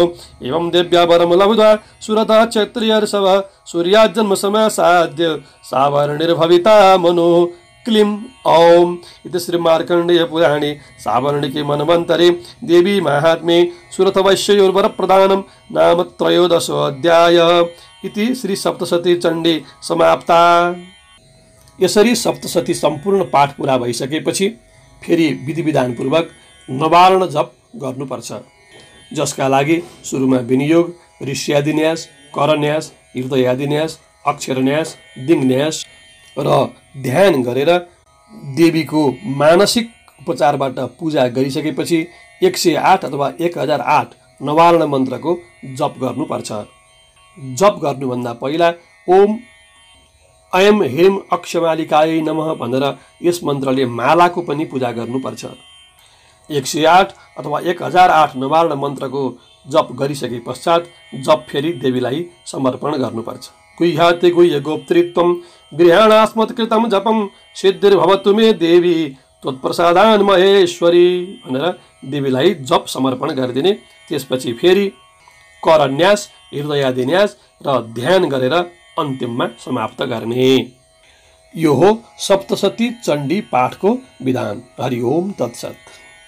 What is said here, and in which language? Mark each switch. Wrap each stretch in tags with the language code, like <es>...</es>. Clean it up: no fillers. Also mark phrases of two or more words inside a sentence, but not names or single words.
<sa>एवं देव्या वरं लब्ध्वा सुरथः क्षत्रियर्षवः सूर्याज्जन्म समासाद्य सावर्णिर्भविता मनुः। क्लीं ओम इति श्री मार्कण्डेय पुराणे सावर्णिके मनवन्तरे देवी महात्म्ये सुरथवैश्ययोर्वरप्रदानं नाम 13 अध्याय इति श्री सप्तशती चण्डी समाप्ता।</sa> <ne>यसरी सप्तशती सम्पूर्ण पाठ पूरा भइसकेपछि फेरि विधि विधानपूर्वक नवारण जप गर्नुपर्छ, जसका लागि सुरुमा विनियोग, ऋष्यादिन्यास, करन्यास, हृदयादिन्यास, अक्षरन्यास, दिङन्यास र ध्यान गरेर देवीको मानसिक उपचारबाट पूजा गरिसकेपछि 108 अथवा 1008 नवारण मन्त्रको जप गर्नुपर्छ। जप गर्नुभन्दा पहिला</ne> <sa>ओम ऐं ह्रीं अक्षमालिकायै नमः</sa> <ne>भनेर यस मन्त्रले मालाको पनि पूजा गर्नुपर्छ। 108 अथवा 1008 नवारण मन्त्रको जप गरिसके पश्चात जप फेरि देवीलाई समर्पण गर्नुपर्छ।</ne> <sa>गुह्याते गुह्य गोप्तृत्वं गृहाणास्मत्कृतं जपं सिद्धिर्भवतु मे देवी त्वत्प्रसादान् महेश्वरी</sa> <ne>भनेर देवीलाई जप समर्पण गरिदिने। त्यसपछि फेरि करन्यास, हृदयादिन्यास र ध्यान गरेर अन्तिममा समाप्त गर्ने। यो हो सप्तशती चण्डी पाठको विधान।</ne> <sa>हरि ओम तत्सत।</sa>